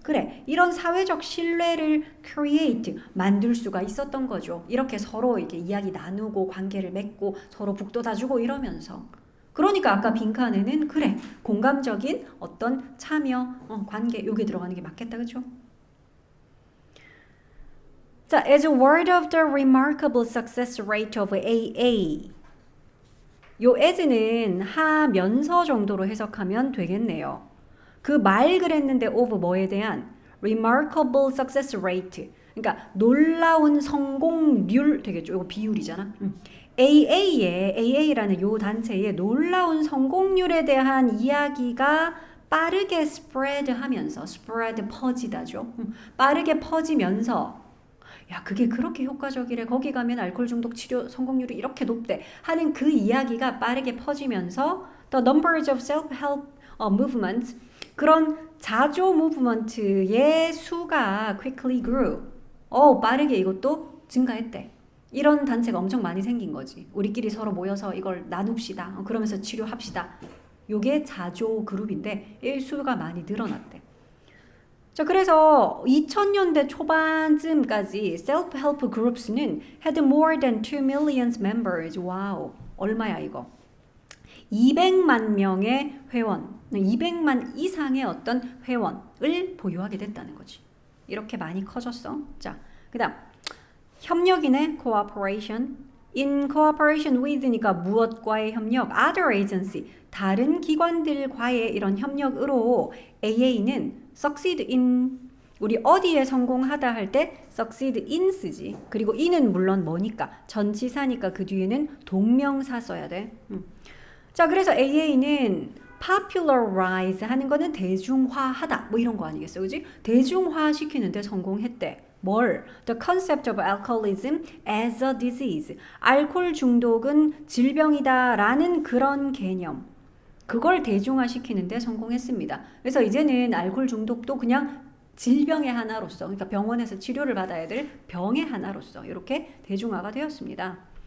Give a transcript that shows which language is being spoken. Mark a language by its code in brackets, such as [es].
[ko] 그래, 이런 사회적 신뢰를 create 만들 수가 있었던 거죠. 이렇게 서로 이렇게 이야기 나누고 관계를 맺고 서로 북돋아주고 이러면서. 그러니까 아까 빈칸에는 그래 공감적인 어떤 참여, 관계 요게 들어가는 게 맞겠다, 그죠? [en] 자, as a word of the remarkable success rate of AA. [ko] 요 as는 하면서 정도로 해석하면 되겠네요. 그 말 그랬는데 of 뭐에 대한 [en] remarkable success rate. [ko] 그러니까 놀라운 성공률 되겠죠. 이거 비율이잖아. AA라는 요 단체의 놀라운 성공률에 대한 이야기가 빠르게 spread 하면서 spread 퍼지다죠. 빠르게 퍼지면서 야, 그게 그렇게 효과적이래. 거기 가면 알코올 중독 치료 성공률이 이렇게 높대. 하는 그 이야기가 빠르게 퍼지면서 [en] the numbers of self-help movements [ko] 그런 자조 무브먼트의 수가 [en] quickly grew. [ko] 빠르게 이것도 증가했대. 이런 단체가 엄청 많이 생긴 거지. 우리끼리 서로 모여서 이걸 나눕시다. 그러면서 치료합시다. 요게 자조 그룹인데 이 수가 많이 늘어났대. 자, 그래서 2000년대 초반쯤까지 self-help groups는 [en] had more than 2 million members. [ko] 와우, 얼마야 이거? 200만 명의 회원, 200만 이상의 어떤 회원을 보유하게 됐다는 거지. 이렇게 많이 커졌어. 자, 그 다음 협력이네, cooperation. [en] In cooperation with [ko] 니까 무엇과의 협력, other agency, 다른 기관들과의 이런 협력으로 AA는 succeed in, 우리 어디에 성공하다 할 때 succeed in 쓰지. 그리고 in은 물론 뭐니까 전치사니까 그 뒤에는 동명사 써야 돼. 자, 그래서 AA는 popularize 하는 거는 대중화하다 뭐 이런 거 아니겠어, 그지? 대중화 시키는데 성공했대. 뭘? [en] The concept of alcoholism as a disease. [ko] 알코올 중독은 질병이다라는 그런 개념. 그걸 대중화시키는데 성공했습니다. 그래서 이제는 알코올 중독도 그냥 질병의 하나로서, 그러니까 병원에서 치료를 받아야 될 병의 하나로서 이렇게 대중화가 되었습니다.